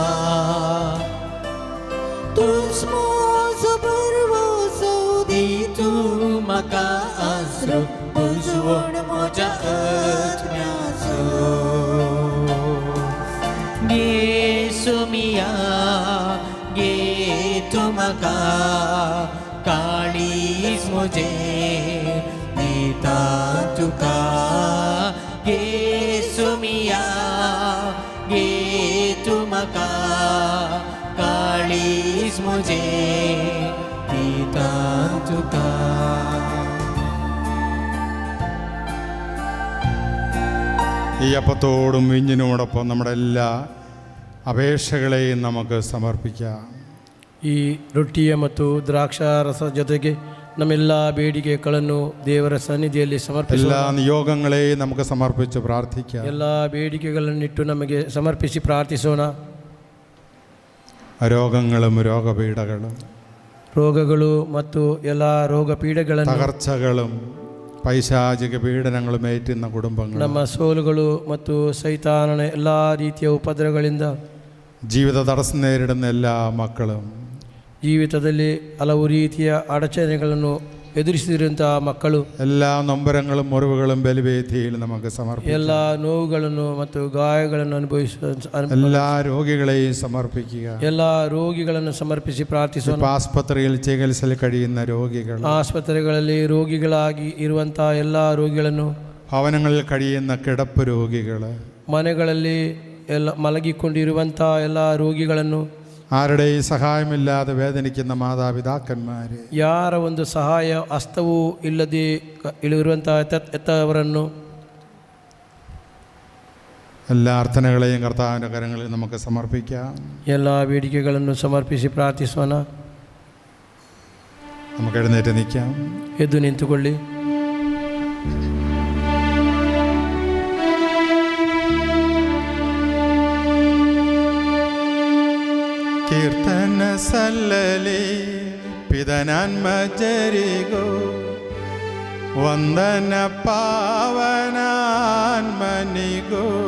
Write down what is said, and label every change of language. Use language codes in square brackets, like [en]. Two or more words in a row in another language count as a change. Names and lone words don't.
[kok] तुंच मोजो परवोसो दी तूं म्हाका आसरो उजवण म्हज्या आत्म्याचो गे सोमिया गे तूं म्हाका काळीज म्हजें दितां तुका गे सोमिया गे तूं म्हाका प्लीज मुझे पिता तुका [ml] ഈ അപ്പത്തോടും വീഞ്ഞിനോടൊപ്പം നമ്മുടെ എല്ലാ അപേക്ഷകളെയും നമുക്ക് സമർപ്പിക്കാം. [kn] ಈ ರೊಟ್ಟಿಯ ಮತ್ತು ದ್ರಾಕ್ಷಾರಸ ಜೊತೆಗೆ ನಮ್ಮೆಲ್ಲ ಬೇಡಿಕೆಗಳನ್ನು ದೇವರ ಸನ್ನಿಧಿಯಲ್ಲಿ ಸಮರ್ಪಿಸಿ [ml] എല്ലാ നിയോഗങ്ങളെയും നമുക്ക് സമർപ്പിച്ച് പ്രാർത്ഥിക്കാം. [kn] ಎಲ್ಲ ಬೇಡಿಕೆಗಳನ್ನಿಟ್ಟು ನಮಗೆ ಸಮರ್ಪಿಸಿ ಪ್ರಾರ್ಥಿಸೋಣ. [ml] രോഗങ്ങളും രോഗപീഠകളും [kn] ರೋಗಗಳು ಮತ್ತು ಎಲ್ಲ ರೋಗ ಪೀಡೆಗಳನ್ನು [ml] തകർച്ചകളും പൈശാചിക പീഡനങ്ങളും ഏറ്റുന്ന കുടുംബങ്ങൾ [kn] ನಮ್ಮ ಸೋಲುಗಳು ಮತ್ತು ಸೈತಾನನ ಎಲ್ಲ ರೀತಿಯ ಉಪದ್ರವಗಳಿಂದ [ml] ജീവിത തടസ്സം നേരിടുന്ന എല്ലാ മക്കളും [kn] ಜೀವಿತದಲ್ಲಿ ಹಲವು ರೀತಿಯ ಅಡಚಣೆಗಳನ್ನು ಎದುರಿಸಿದಂತಹ ಮಕ್ಕಳು [ml] എല്ലാ നൊമ്പരങ്ങളും മുറിവുകളും ബലിവേദിയിൽ നമുക്ക് സമർപ്പിക്കാം. [kn] ಎಲ್ಲ ನೋವುಗಳನ್ನು ಮತ್ತು ಗಾಯಗಳನ್ನು ಅನುಭವಿಸುವ [ml] എല്ലാ രോഗികളെയും സമർപ്പിക്കുക. [kn] ಎಲ್ಲ ರೋಗಿಗಳನ್ನು ಸಮರ್ಪಿಸಿ ಪ್ರಾರ್ಥಿಸೋಣ. [ml] ആസ്പത്രിയിൽ ചികിത്സയിൽ കഴിയുന്ന രോഗികൾ, [kn] ಆಸ್ಪತ್ರೆಗಳಲ್ಲಿ ರೋಗಿಗಳಾಗಿ ಇರುವಂತಹ ಎಲ್ಲ ರೋಗಿಗಳನ್ನು, [ml] ഭവനങ്ങളിൽ കഴിയുന്ന കിടപ്പ് രോഗികൾ, [kn] ಮನೆಗಳಲ್ಲಿ ಎಲ್ಲ ಮಲಗಿಕೊಂಡಿರುವಂತಹ ಎಲ್ಲ ರೋಗಿಗಳನ್ನು, [ml] ആരുടെയും സഹായമില്ലാതെ വേദനിക്കുന്ന മാതാപിതാക്കന്മാരെ, [kn] ಯಾರ ಒಂದು ಸಹಾಯ ಹಸ್ತವೂ ಇಲ್ಲದೆ ಇರುವಂತಹ ಎತ್ತವರನ್ನು, [ml] എല്ലാ അർത്ഥനകളെയും കർത്താവിൻ്റെ കരങ്ങളിൽ നമുക്ക് സമർപ്പിക്കാം. [kn] ಎಲ್ಲ ಬೇಡಿಕೆಗಳನ್ನು ಸಮರ್ಪಿಸಿ ಪ್ರಾರ್ಥಿಸೋಣ. [ml] നമുക്ക് എഴുന്നേറ്റ് നിൽക്കാം. [kn] ಎದ್ದು ನಿಂತುಕೊಳ್ಳಿ. ಕೀರ್ತನ ಸಲ್ಲಲಿ ಪಿದನಾನ್ಮಜರಿಗೋ ವಂದನ ಪಾವನಾನ್ಮನಿಗೋ